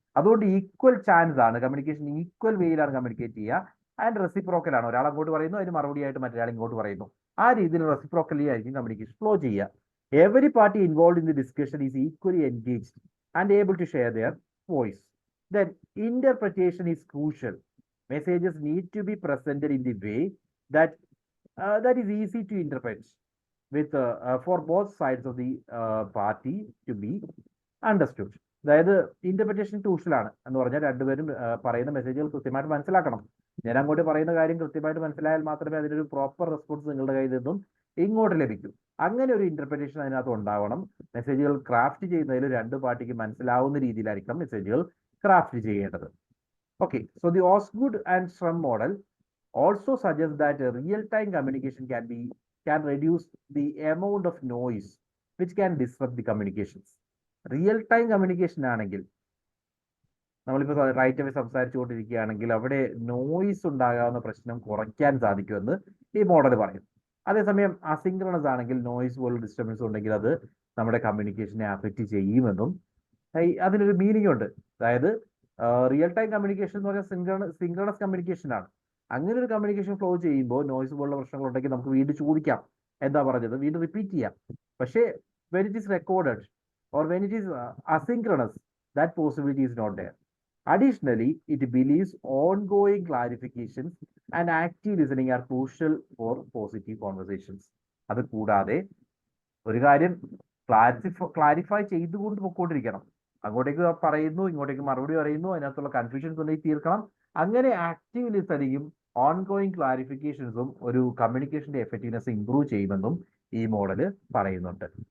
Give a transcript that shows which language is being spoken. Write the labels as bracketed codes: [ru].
[ml] അതുകൊണ്ട് equal chance ആണ്, communication equal വേയിലാണ് communicate ചെയ്യുക. ആൻഡ് റെസിപ്രോക്കൽ ആണ്, ഒരാൾ അങ്ങോട്ട് പറയുന്നു, അതിന് മറുപടിയായിട്ട് മറ്റൊരാൾ ഇങ്ങോട്ട് പറയുന്നു. ആ രീതിയിൽ റെസിപ്രോക്കലി ആയിരിക്കും കമ്മ്യൂണിക്കേഷൻ ഫ്ലോ ചെയ്യുക. [en] Every party involve in the discussion is equally engaged and able to share their voice. Then interpretation is crucial. Messages need to be presented in the way that that is easy to interpret with for both sides of the party to be understood. [ml] അതായത് interpretation ക്രൂഷ്യലാണ് എന്ന് പറഞ്ഞാൽ രണ്ടുപേരും പറയുന്ന മെസ്സേജുകൾ കൃത്യമായിട്ട് മനസ്സിലാക്കണം. ഞാൻ അങ്ങോട്ട് പറയുന്ന കാര്യം കൃത്യമായിട്ട് മനസ്സിലായാൽ മാത്രമേ അതിനൊരു പ്രോപ്പർ റെസ്പോൺസ് നിങ്ങളുടെ കയ്യിൽ നിന്നും ഇങ്ങോട്ട് ലഭിക്കൂ. അങ്ങനെ ഒരു ഇന്റർപ്രിറ്റേഷൻ അതിനകത്ത് ഉണ്ടാവണം. മെസ്സേജുകൾ ക്രാഫ്റ്റ് ചെയ്യുന്നതിൽ രണ്ട് പാർട്ടിക്ക് മനസ്സിലാവുന്ന രീതിയിലായിരിക്കണം മെസ്സേജുകൾ ക്രാഫ്റ്റ് ചെയ്യേണ്ടത്. [en] Okay, so the Osgood and Strum model also suggests that real-time communication can reduce the amount of noise which can disrupt the communications. [ml] Real-time communication ആണെങ്കിൽ നമ്മളിപ്പോൾ റൈറ്റ് അവേ സംസാരിച്ചുകൊണ്ടിരിക്കുകയാണെങ്കിൽ അവിടെ നോയിസ് ഉണ്ടാകാവുന്ന പ്രശ്നം കുറയ്ക്കാൻ സാധിക്കുമെന്ന് ഈ മോഡൽ പറയും. അതേസമയം അസിങ്ക്രണസ് ആണെങ്കിൽ നോയിസ് പോലുള്ള ഡിസ്റ്റർബൻസ് ഉണ്ടെങ്കിൽ അത് നമ്മുടെ കമ്മ്യൂണിക്കേഷനെ അഫക്റ്റ് ചെയ്യുമെന്നും അതിനൊരു മീനിങ് ഉണ്ട്. അതായത് റിയൽ ടൈം കമ്മ്യൂണിക്കേഷൻ എന്ന് പറഞ്ഞാൽ സിങ്ക്രണസ് കമ്മ്യൂണിക്കേഷൻ ആണ്. അങ്ങനെ ഒരു കമ്മ്യൂണിക്കേഷൻ ഫ്ലോ ചെയ്യുമ്പോൾ നോയിസ് പോലുള്ള പ്രശ്നങ്ങൾ ഉണ്ടെങ്കിൽ നമുക്ക് വീണ്ടും ചോദിക്കാം എന്താ പറഞ്ഞത്, വീണ്ടും റിപ്പീറ്റ് ചെയ്യാം. [en] പക്ഷേ when it is recorded or when it is asynchronous, that possibility is not there. Additionally, it believes ongoing clarifications and active listening are crucial for positive conversations. [ml] അത് കൂടാതെ ഒരു കാര്യം ക്ലാരിഫൈ ചെയ്തുകൊണ്ട് പൊക്കോണ്ടിരിക്കണം. അങ്ങോട്ടേക്ക് പറയുന്നു, ഇങ്ങോട്ടേക്ക് മറുപടി പറയുന്നു, അതിനകത്തുള്ള കൺഫ്യൂഷൻസ് ഉണ്ടെങ്കിൽ തീർക്കണം. അങ്ങനെ ആക്റ്റീവ് ലിസണിങ്ങും ഓൺഗോയിങ് ക്ലാരിഫിക്കേഷൻസും ഒരു കമ്മ്യൂണിക്കേഷന്റെ എഫക്റ്റീവ്നെസ് ഇംപ്രൂവ് ചെയ്യുമെന്നും ഈ മോഡല് പറയുന്നുണ്ട്.